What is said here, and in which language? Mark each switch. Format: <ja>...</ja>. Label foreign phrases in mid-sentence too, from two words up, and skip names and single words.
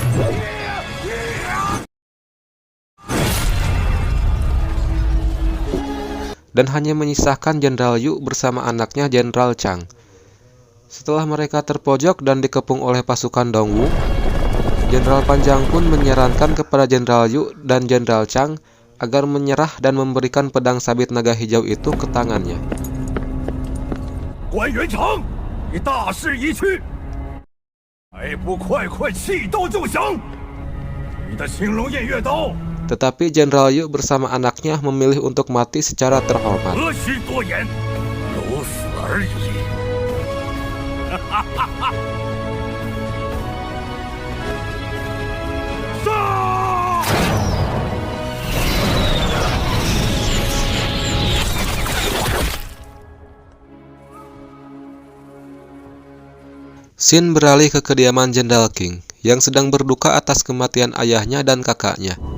<id>Dan hanya menyisakan Jenderal Yu bersama anaknya Jenderal Chang. Setelah mereka terpojok dan dikepung oleh pasukan Dongwu, Jenderal Fan Jiang pun menyarankan kepada Jenderal Yu dan Jenderal Chang agar menyerah dan memberikan pedang sabit naga hijau itu ke tangannya.</id> <zh>关元长，你大势已去，还不快快弃刀就降！你的青龙偃月刀。</zh> <id>Tetapi Jenderal Yu bersama anaknya memilih untuk mati secara terhormat.</id> <zh>何须多言，如此而已。杀！</zh> <id>Scene beralih ke kediaman Jenderal Qing yang sedang berduka atas kematian ayahnya dan kakaknya.</id>